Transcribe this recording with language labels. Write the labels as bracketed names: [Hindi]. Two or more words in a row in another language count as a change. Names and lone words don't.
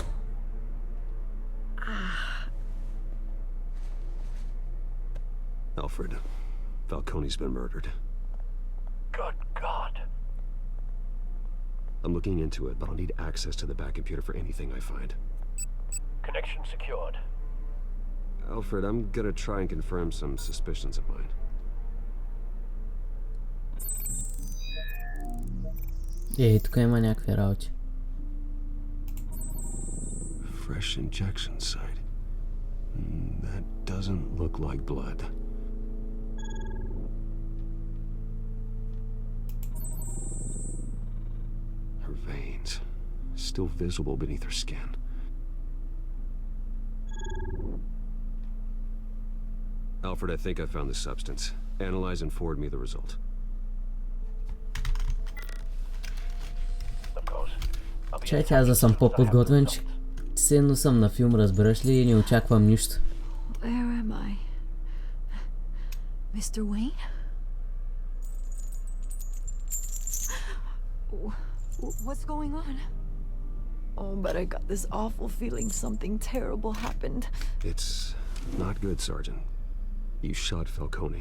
[English] Alfred, Falcone's been murdered. Good God. I'm looking into it, but I'll need access to the back computer for anything I find. Connection secured. Alfred, I'm gonna try and confirm some suspicions of mine. [Bulgarian] Тук има някакви работи. [English] Fresh injection site. That doesn't look like blood. Her veins, still visible beneath her skin. Alfred, I think I found the substance. Analyze and forward me the result. [Bulgarian] Чакай, аз да съм по-подготвен, че силно съм на филм, разбираш ли, и не очаквам нищо. [English] Where am I? Mr. Wayne? What's going on? Oh, but I got this awful feeling something terrible happened. It's not good, Sergeant. You shot Falcone.